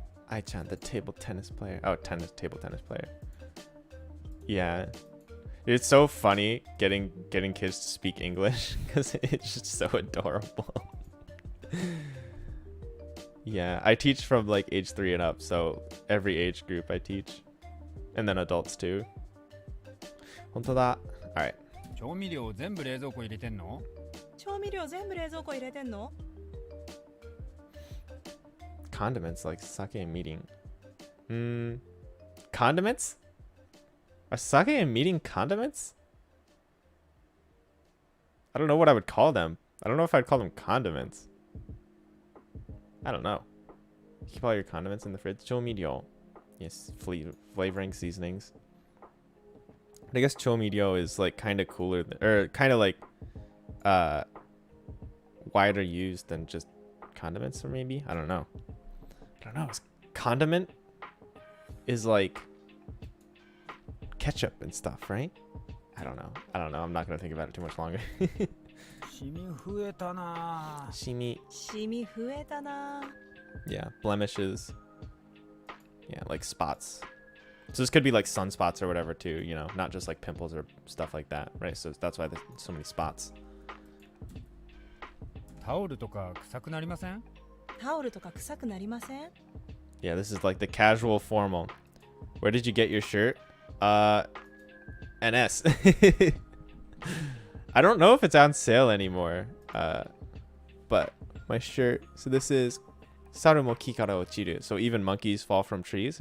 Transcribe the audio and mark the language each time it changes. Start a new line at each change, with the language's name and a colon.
English: Ai-chan, the table tennis player. Oh, table tennis player. Yeah. It's so funny getting kids to speak English because it's just so adorable. Yeah, I teach from like age 3 and up, so every age group I teach. And then adults too.
Japanese: 本当だ.
English: Alright.
Japanese: 調味料全部冷蔵庫入れてんの？調味料全部冷蔵庫入れてんの？
English: Condiments like sake and meeting. Condiments? Are sake and meeting condiments? I don't know what I would call them. I don't know if I'd call them condiments. I don't know. Keep all your condiments in the fridge. Chomiryo. Yes, flavoring seasonings. I guess chomiryo is like kind of cooler, or kind of like wider used than just condiments, or maybe? I don't know. Condiment is like ketchup and stuff, right? I don't know. I'm not gonna think about it too much longer.
Japanese: シミ増えたな。 Shimi. シミ増えたな。
English: Yeah, blemishes. Yeah, like spots. So this could be like sunspots or whatever too, you know, not just like pimples or stuff like that, right? So that's why there's so many spots.
Japanese: タオルとか臭くなりません？タオルとか臭くなりません？
English: Yeah, this is like the casual formal. Where did you get your shirt? NS. I don't know if it's on sale anymore. But my shirt. So this is
Japanese: Saru mo ki kara ochiru.
English: So even monkeys fall from trees.